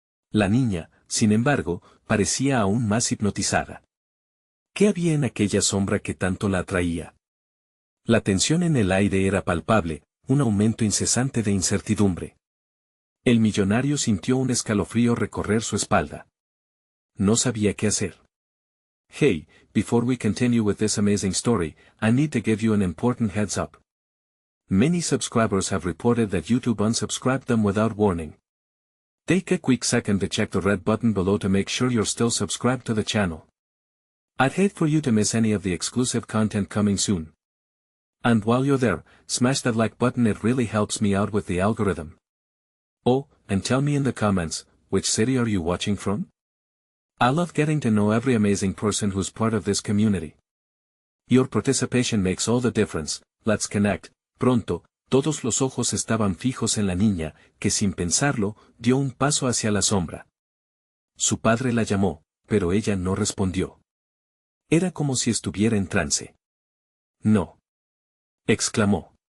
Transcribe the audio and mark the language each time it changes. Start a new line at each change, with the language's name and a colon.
Spanish: La niña, sin embargo, parecía aún más hipnotizada. ¿Qué había en aquella sombra que tanto la atraía? La tensión en el aire era palpable, un aumento incesante de incertidumbre. El millonario sintió un escalofrío recorrer su espalda. No sabía qué hacer.
English: Hey, before we continue with this amazing story, I need to give you an important heads up. Many subscribers have reported that YouTube unsubscribed them without warning. Take a quick second to check the red button below to make sure you're still subscribed to the channel. I'd hate for you to miss any of the exclusive content coming soon. And while you're there, smash that like button, it really helps me out with the algorithm. Oh, and tell me in the comments, which city are you watching from? I love getting to know every amazing person who's part of this community. Your participation makes all the difference. Let's connect.
Spanish: Pronto, todos los ojos estaban fijos en la niña, que sin pensarlo, dio un paso hacia la sombra. Su padre la llamó, pero ella no respondió. Era como si estuviera en trance. No. Exclamó.